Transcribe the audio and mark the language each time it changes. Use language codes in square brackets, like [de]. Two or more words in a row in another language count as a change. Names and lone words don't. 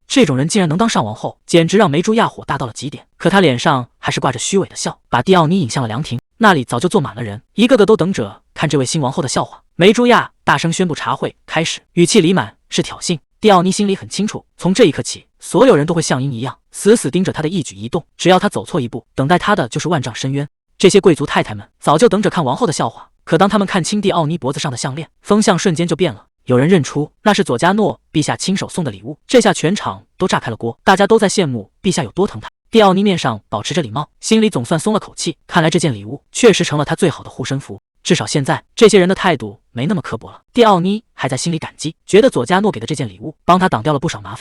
[zh] 這種人竟然能当上王後，簡直讓梅朱亞火大到了極點。可她臉上還是掛着虛偽的笑，把蒂奧妮引向了涼亭，那裡早就坐滿了人，一個個都等着看這位新王後的笑話。梅朱亞大聲宣布茶會開始，語氣裡滿是挑釁。蒂奧妮心裡很清楚，從這一刻起，所有人都會像鷹一樣死死盯着她的一舉一動，只要她走錯一步，等待她的就是萬丈深淵。這些貴族太太們早就等着看王後的笑話，可當他們看清蒂奧妮脖子上的項鏈，風向瞬間就變了。有人認出那是佐加諾陛下親手送的禮物，這下全場都炸開了鍋，大家都在羨慕陛下有多疼她。蒂奧妮面上保持着禮貌，心裡總算鬆了口氣，看來這件禮物確實成了她最好的護身符。至少現在這些人的態度沒那麼刻薄了。蒂奧妮還在心裡感激，覺得佐加諾給的這件禮物幫他擋掉了不少麻煩。